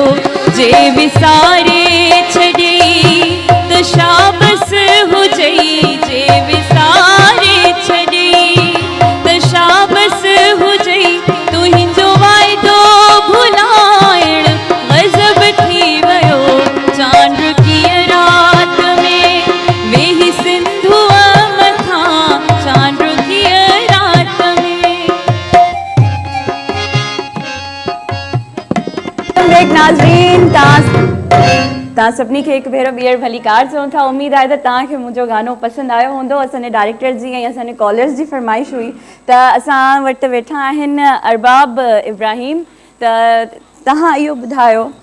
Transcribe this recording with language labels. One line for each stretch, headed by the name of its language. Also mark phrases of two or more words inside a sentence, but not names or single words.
Sindhi: जे विसारे छॾी त शाबस हुजई, जे विसारे छॾी त शाबस हुजई, तुंहिंजो वाइदो भुलाइण गज़ब थी वियो,
Hindi: चांद की रात में
Sindhi: वेही सिंधु मथा,
Hindi: चांद की रात में।
Sindhi: ब्रेक नाज़रीन, तव्हां सभिनी खे हिकु भेरो ॿीहर भली कार चऊं था। उमेद आहे त तव्हांखे मुंहिंजो गानो पसंदि आयो हूंदो। असांजे डायरेक्टर जी ऐं असांजे कॉलर्स जी फरमाइश हुई त असां वटि वेठा आहिनि अरबाब इब्राहिम, त तव्हां इहो ॿुधायो।